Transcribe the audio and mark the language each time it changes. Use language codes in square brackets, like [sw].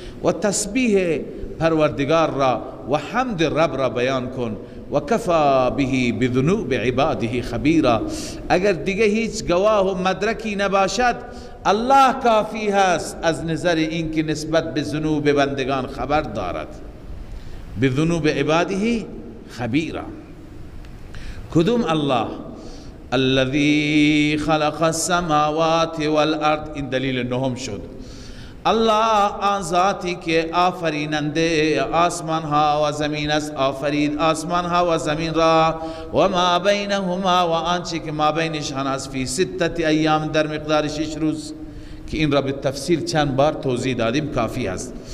[fa] و تسبیح پروردگار را و حمد رب را بیان کن. [ar] و کفا به بذنوب عباده خبیرا. [fa] اگر دیگه هیچ گواه و مدرکی نباشد، الله کافی هست از نظر این که نسبت به ذنوب بندگان خبر دارد. [ar] بذنوب عباده خبیرا. [fa] کدوم [ar] الله؟ الذي خلق السماوات والارض. [fa] این دلیل نهم شد. الله آن ذاتی که آفریننده آسمان ها و زمین است، آفرید آسمان ها و زمین را، [ar] و ما بینهما [fa] و آنچه که ما بینشان است، [ar] فی 6 ایام [fa] در مقدار 6 روز، که این را به تفصیل چند بار توضیح دادیم، کافی است.